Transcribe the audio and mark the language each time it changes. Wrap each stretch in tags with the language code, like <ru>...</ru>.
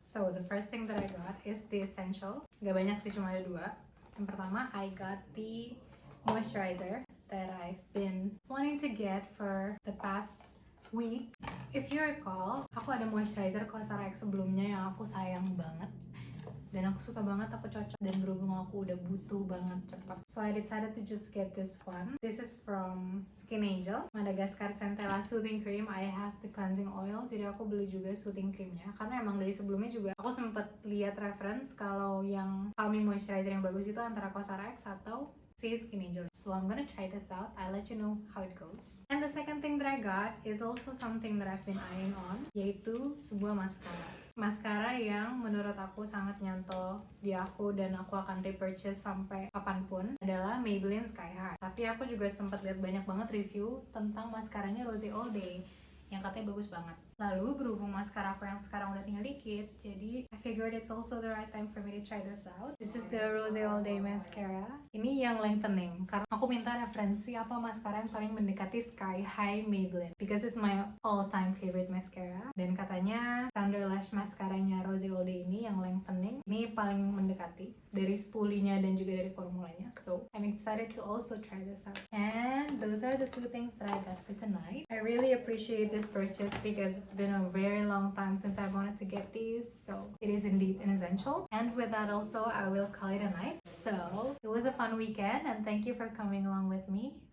<en>So the first thing that I got is the essential.</en> <id>Gak banyak sih, cuma ada dua. Yang pertama,</id> <en>I got the moisturizer that I've been wanting to get for the past week. If you recall,</en> <id>aku ada moisturizer Cosrx sebelumnya yang aku sayang banget. dan aku suka banget, aku cocok, dan berhubung aku udah butuh banget cepat,</id> <en>so I decided to just get this one. This is from Skin Angel, Madagascar Centella Soothing Cream. I have the cleansing oil,</en> <id>jadi aku beli juga soothing creamnya karena emang dari sebelumnya juga aku sempet lihat reference kalau yang calming moisturizer yang bagus itu antara Cosrx atau si Skin Angel.</id> <en>So I'm gonna try this out. I'll let you know how it goes. And the second thing that I got is also something that I've been eyeing on,</en> <id>yaitu sebuah maskara. Maskara yang menurut aku sangat nyantol di aku dan aku akan repurchase sampai kapanpun adalah Maybelline Sky High. Tapi aku juga sempat lihat banyak banget review tentang maskaranya Rosé All Day yang katanya bagus banget. Lalu berhubung maskara aku yang sekarang udah tinggal dikit, jadi</id> <en>I figured it's also the right time for me to try this out. This is the Rosé All Day Mascara.</en> <id>Ini yang lengthening, karena aku minta referensi apa maskara yang paling mendekati Sky High Maybelline,</id> <en>because it's my all-time favorite mascara.</en> <id>Dan katanya Thunder Lash mascaranya Rosé All Day ini yang lengthening, ini paling mendekati dari spulinya dan juga dari formulanya.</id> <en>So I'm excited to also try this out. And those are the two things that I got for tonight. I really appreciate this purchase because it's been a very long time since I wanted to get these, so it is indeed an essential. And with that also, I will call it a night. So it was a fun weekend and thank you for coming along with me.</en>